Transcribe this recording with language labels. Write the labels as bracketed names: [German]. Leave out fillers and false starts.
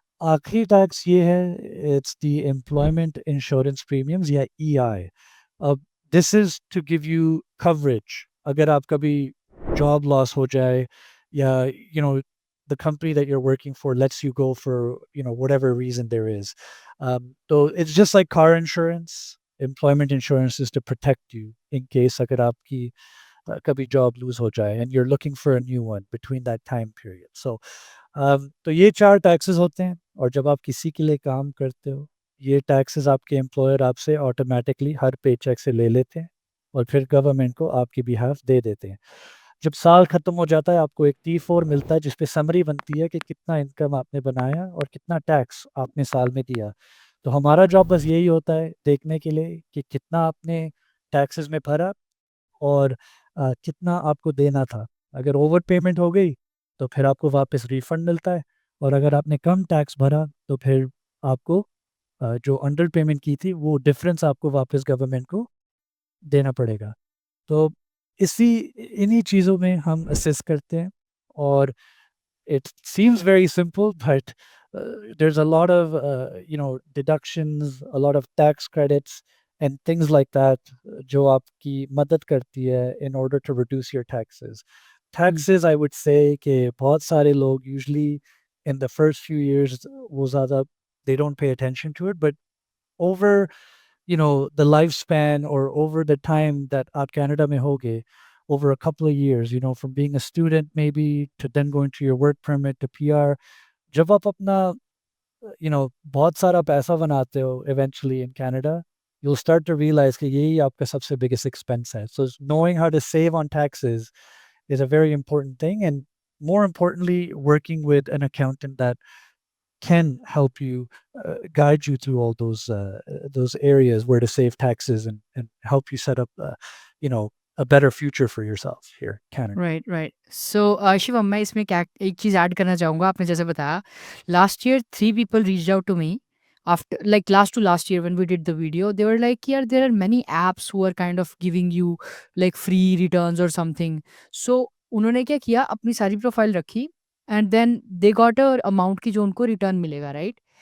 [Hindi] आखिरी टैक्स ये है, [English] It's the employment insurance premiums, या EI. अब this is to give you coverage [Hindi] अगर आप कभी जॉब लॉस हो जाए, [English] या the company that you're working for lets you go for whatever reason there is. So it's just like car insurance. Employment insurance is to protect you in case [Hindi] अगर आपकी कभी job loose हो जाए, [English] and you're looking for a new one between that time period. [Hindi] So तो ये 4 taxes होते हैं. और जब आप किसी के लिए काम करते हो, ये टैक्सेस आपके एम्प्लॉयर आपसे ऑटोमेटिकली हर पेचेक से ले लेते हैं, और फिर गवर्नमेंट को आपकी बिहाफ दे देते हैं. जब साल खत्म हो जाता है, आपको एक T4 मिलता है, जिस पे समरी बनती है कि कितना इनकम आपने बनाया और कितना टैक्स आपने साल में दिया. तो हमारा जॉब बस यही होता है, देखने के लिए कि कितना आपने टैक्सेस में भरा, और कितना आपको देना था. अगर ओवर पेमेंट हो गई, तो फिर आपको वापस रिफंड मिलता है. और अगर आपने कम टैक्स भरा, तो फिर आपको जो अंडर पेमेंट की थी, वो डिफरेंस आपको वापस गवर्नमेंट को देना पड़ेगा. तो इसी इन्हीं चीज़ों में हम असिस्ट करते हैं. [English] और it seems very simple, but there's a lot of deductions, a lot of tax credits, and things like that, [Hindi] जो आपकी मदद करती है [English] in order to reduce your taxes. Hmm, Taxes, I would say [Hindi] कि बहुत सारे लोग [English] usually in the first few years वो ज़्यादा, they don't pay attention to it, but over the lifespan, or over the time that [Hindi] आप Canada में होगे, [English] over a couple of years, from being a student maybe to then going to your work permit to PR, जब आप [Hindi] अपना बहुत सारा पैसा बनाते हो [English] eventually in Canada, you'll start to realize [Hindi] कि यही आपका सबसे biggest expense है. [English] So knowing how to save on taxes is a very important thing. And more importantly, working with an accountant that can help you guide you through all those areas where to save taxes and help you set up you know a better future for yourself here in Canada. Right, right. [Hindi] सो शिवम, मैं इसमें क्या एक चीज़ add करना चाहूँगा। आपने जैसे बताया, [English] Last year 3 people reached out to me after like last to last year when we did the video. They were like, [Hindi] यार [English] There are many apps who are kind of giving you like free returns और something. [Hindi] सो उन्होंने क्या किया, अपनी सारी profile रखी [English] and then they got a amount [Hindi] की जो उनको रिटर्न मिलेगा, राइट?